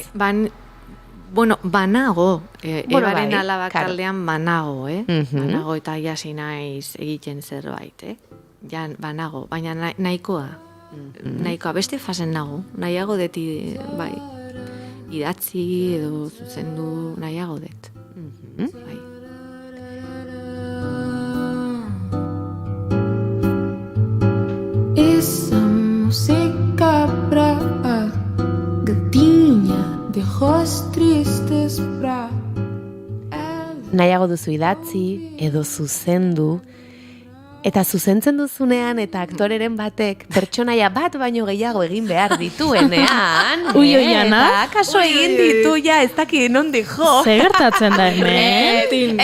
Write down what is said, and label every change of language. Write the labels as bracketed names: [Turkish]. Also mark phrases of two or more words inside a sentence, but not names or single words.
[Basque] Bueno, banago, ebaren alabak aldean banago, banago eta jasi naiz egiten zerbait, ja banago, baina nahikoa, beste fasen nago, nahiago deti, bai, idatzi edo zuzendu nahiago det, bai. [Portuguese] Essa música brava, gatinha [Spanish] de ojos tristes [Portuguese] pra... [Basque] Nahiago duzu idatzi edo zuzendu, eta zuzentzen duzunean eta aktoreren batek pertsonaia bat baino gehiago egin behar dituenean, Ana? eta akaso egin ditu ja ez daki nondik jo. Ze gertatzen da hemen?